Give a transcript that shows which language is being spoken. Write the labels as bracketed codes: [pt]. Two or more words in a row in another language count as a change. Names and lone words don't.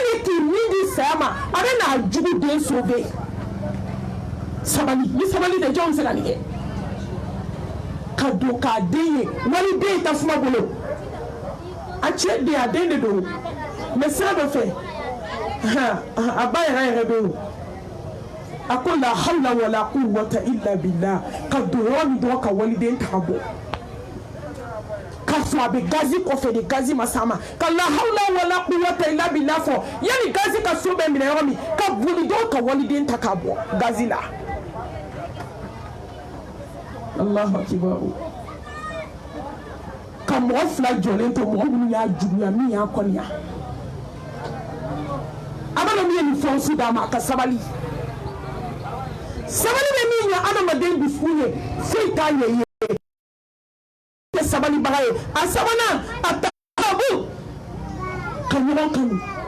[bm] ni k'i min di saya ma a bɛ n'a jugu den sauver sabali ni sabali de jɔn bɛ se ka nin kɛ ka don k'a den ye waliden ye tasuma bolo a cɛ den a den de don mais sira dɔ fɛ a ba yɛrɛ bɛ yen a ko [ar] لا حول ولا قوة إلا بالله [bm] ka don yɔrɔ min dɔrɔn ka waliden ta ka bɔ k'a sɔrɔ a bɛ gazi kɔfɛ de gazi ma s'a ma ka [ar] لا حول ولا قوة إلا بالله [bm] fɔ yanni gazi ka so bɛ minɛ yɔrɔ min ka boli dɔrɔn ka waliden ta k'a bɔ gazi la [ar] الله أكبر [bm] ka mɔgɔ fila jɔlen to mɔgɔ minnu y'a juguya min y'a kɔniya a b'a dɔn min ye nin fɛnw si d'a ma a ka sabali sabali bɛ min ɲɛ adamaden dusukun ye foyi t'a ɲɛ ye tɛ sabalibaga ye a sabanan a tabu ka ɲɔgɔn kanu